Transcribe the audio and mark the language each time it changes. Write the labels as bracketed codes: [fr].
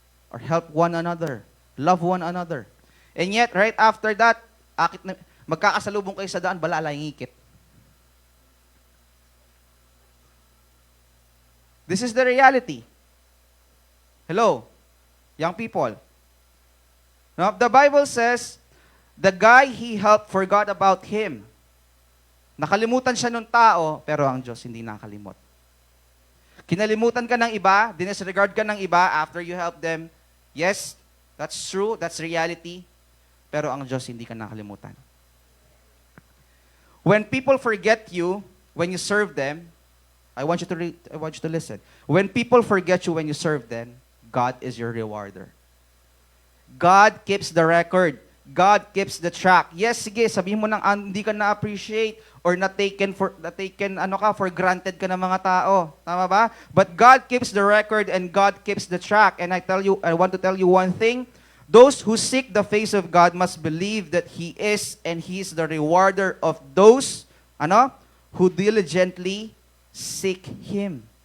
[en] Or help one another. Love one another. And yet, right after that, [tl] magkakasalubong kayo sa daan, balala yung ikit. [en] This is the reality. Hello, young people. Now, the Bible says, the guy he helped forgot about him. [tl] Nakalimutan siya ng tao, pero ang Diyos hindi nakalimot. Kinalimutan ka ng iba, dinisregard ka ng iba [en] after you help them. Yes, that's true, that's reality. [tl] Pero ang Diyos hindi ka nakalimutan. [en] When people forget you, when you serve them, I want you to listen. When people forget you when you serve them, God is your rewarder. God keeps the record. God keeps the track. [tl] Yes, sige, sabihin mo nang hindi ka na-appreciate or na-taken for granted ka ng mga tao. Tama ba? [en] But God keeps the record and God keeps the track. And I want to tell you one thing. Those who seek the face of God must believe that He is and He is the rewarder of those who diligently seek Him.